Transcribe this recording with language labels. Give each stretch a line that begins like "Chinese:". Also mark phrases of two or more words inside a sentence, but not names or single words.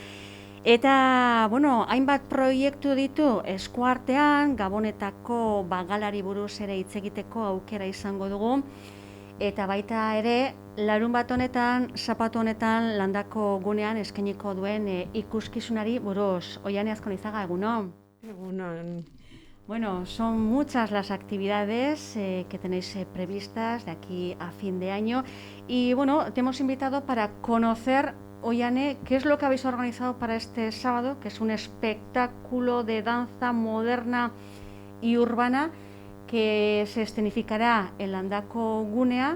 Basque: Eta, hainbat proiektu ditu eskuartean, Gabonetako bagalari buruz ere hitz egiteko aukera izango dugu. Eta baita ere, larunbat honetan, zapatu honetan, Landako gunean eskainiko duen ikuskizunari buruz. Oiane Azkonizaga, egunon. Egunon.
Spanish: Bueno, son muchas las actividades que tenéis previstas de aquí a fin de año y te hemos invitado para conocer, Oiane, qué es lo que habéis organizado para este sábado, que es un espectáculo de danza moderna y urbana que se escenificará en Landako Gunea.